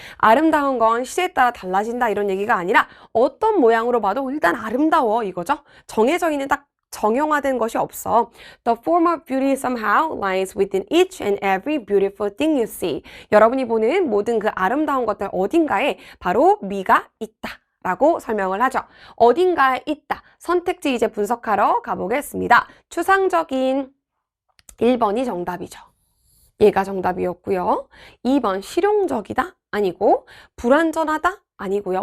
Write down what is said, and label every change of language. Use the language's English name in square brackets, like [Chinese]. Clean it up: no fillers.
[Korean] 아름다운 건 시대에 따라 달라진다 이런 얘기가 아니라 어떤 모양으로 봐도 일단 아름다워 이거죠. 정해져 있는 딱 정형화된 것이 없어. [English] The form of beauty somehow lies within each and every beautiful thing you see. [Korean] 여러분이 보는 모든 그 아름다운 것들 어딘가에 바로 미가 있다 라고 설명을 하죠. 어딘가에 있다. 선택지 이제 분석하러 가보겠습니다. 추상적인 1번이 정답이죠. 얘가 정답이었고요. 2번 실용적이다? 아니고 불완전하다? 아니고요.